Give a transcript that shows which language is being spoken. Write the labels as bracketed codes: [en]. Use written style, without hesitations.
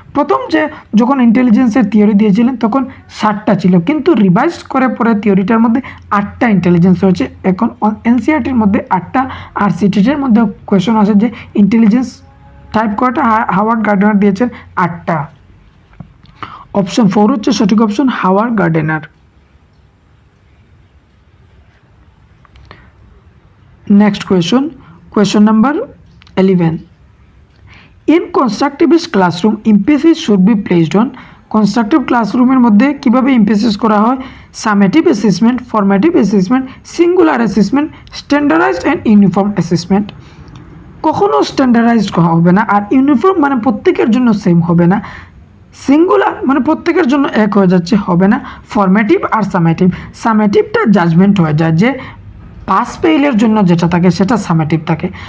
[bn] প্রথম যখন ইন্টেলিজেন্সের থিওরি দিয়েছিলেন তখন 7টা ছিল, কিন্তু রিভাইজ করে পরে থিওরিটার মধ্যে 8টা ইন্টেলিজেন্স হয়েছে। এখন এনসিইআরটির মধ্যে 8টা, আর সিটিটির মধ্যে কোয়েশন আসে যে ইন্টেলিজেন্স টাইপ কয়টা, হাওয়ার্ড গার্ডনার দিয়েছেন 8টা। অপশন 4 হচ্ছে সঠিক option, Howard Gairdner. [en] Next question number 11. In constructivist classroom, emphasis should be placed on [bn] constructive ক্লাসরুমের মধ্যে কিভাবে এমফেসিস করা হয়? Summative assessment, formative assessment, singular assessment, standardised and uniform assessment. কখনো স্ট্যান্ডার্ডাইজড হবে না, আর ইউনিফর্ম মানে প্রত্যেকের জন্য সেম হবে না, সিঙ্গুলার মানে প্রত্যেকের জন্য এক হয়ে যাচ্ছে হবে না। ফরমেটিভ আর সামেটিভটা জাজমেন্ট হয়ে যায়, যে পাস ফেইলের জন্য যেটা থাকে সেটা সামেটিভ থাকে।